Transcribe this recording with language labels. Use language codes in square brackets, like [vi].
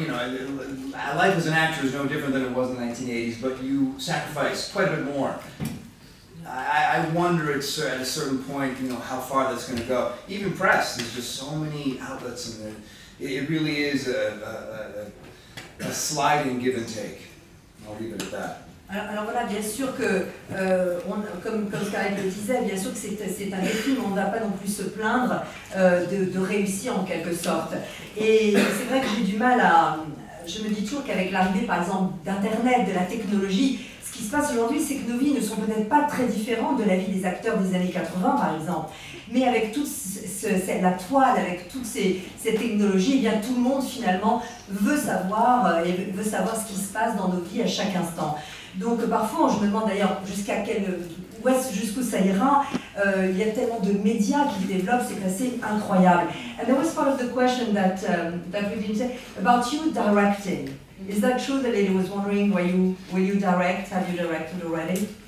[en] You know, life as an actor is no different than it was in the 1980s, but you sacrifice quite a bit more. I wonder at a certain point, you know, how far that's going to go. Even press, there's just so many outlets, and it really is a sliding give and take. I'll leave it at that. [fr] Alors voilà, bien sûr que, comme Scarlett le disait, bien sûr que c'est un défi, mais on ne va pas non plus se plaindre de réussir en quelque sorte. Et c'est vrai que j'ai du mal à... Je me dis toujours qu'avec l'arrivée, par exemple, d'Internet, de la technologie, ce qui se passe aujourd'hui, c'est que nos vies ne sont peut-être pas très différentes de la vie des acteurs des années 80, par exemple. Mais avec toute la toile, avec toute cette technologie, eh bien, tout le monde, finalement, veut savoir ce qui se passe dans nos vies à chaque instant. Donc parfois, je me demande d'ailleurs jusqu'où ça ira. Il y a tellement de médias qui se développent, c'est assez incroyable. [en] And there was part of the question that we didn't say about you directing. Is that true that Lady was wondering will you direct? Have you directed already?